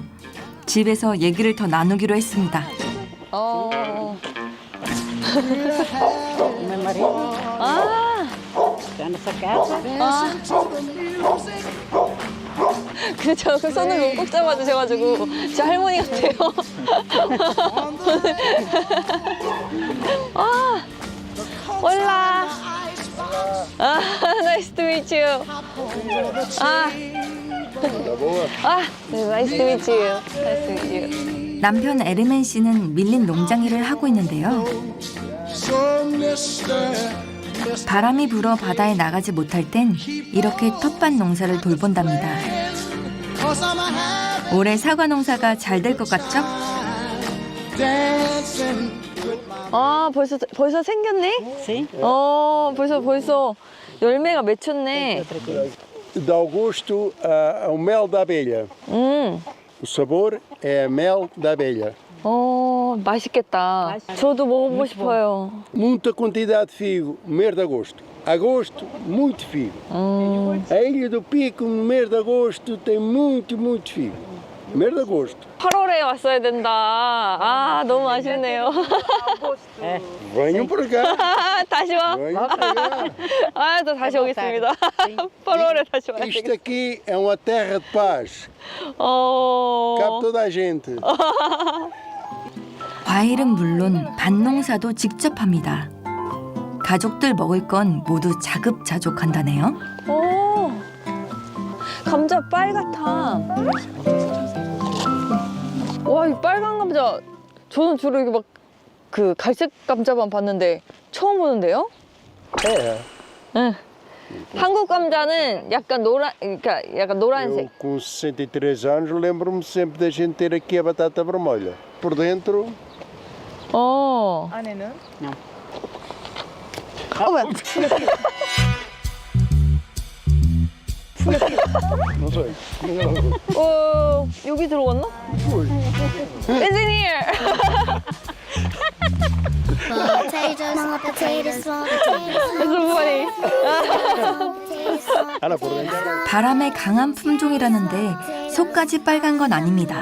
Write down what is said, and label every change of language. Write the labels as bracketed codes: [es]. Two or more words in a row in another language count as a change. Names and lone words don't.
[ko] 집에서 얘기를 더 나누기로 했습니다. [pt] Meu marido. Está nessa casa. [ko] 근데 저 손을 너무 꼭 잡아주셔가지고 제 할머니 같아요. 올라. [en] Nice to meet you. Nice to meet you. [ko] 남편 에르멘 씨는 밀린 농장 일을 하고 있는데요. 바람이 불어 바다에 나가지 못할 땐 이렇게 텃밭 농사를 돌본답니다. 올해 사과 농사가 잘 될 것 같죠? 벌써 생겼네? [pt] Sim. [ko] 벌써 열매가 맺혔네. [pt] De Augusto ao mel da abelha. O sabor é mel da abelha. [ko] 맛있겠다. 저도 먹어보고 싶어요. [pt] Muita quantidade de figo, mês de agosto. Agosto, muito figo. A Ilha do Pico, no mês de agosto, tem muito figo. Mês de agosto. [ko] 8월에 왔어야 된다. 아, 너무 아쉽네요. [pt] Venham para cá. [ko] 다시 와. [pt] Venham para cá. [ko] 아, 또 다시 오겠습니다. 8월에 다시 와야 [pt] Isto [ko] 되겠다. [pt] aqui é uma terra de paz. Cabe toda a gente. [ko] 과일은 물론 밭농사도 직접 합니다. 가족들 먹을 건 모두 자급자족한다네요. 오, 감자 빨갛다. 와, 이 빨간 감자. 저는 주로 이게 막 그 갈색 감자만 봤는데 처음 보는데요? [pt] É. [ko] 응. 한국 감자는 약간 그러니까 약간 노란색. [pt] Eu, com 63 anos, lembro-me sempre da gente ter aqui a batata vermelha. Por dentro. [ko] 안에는? [pt] Não sei. [ko] 여기 들어갔나? 엔지니어. 바람에 강한 품종이라는데 속까지 빨간 건 아닙니다.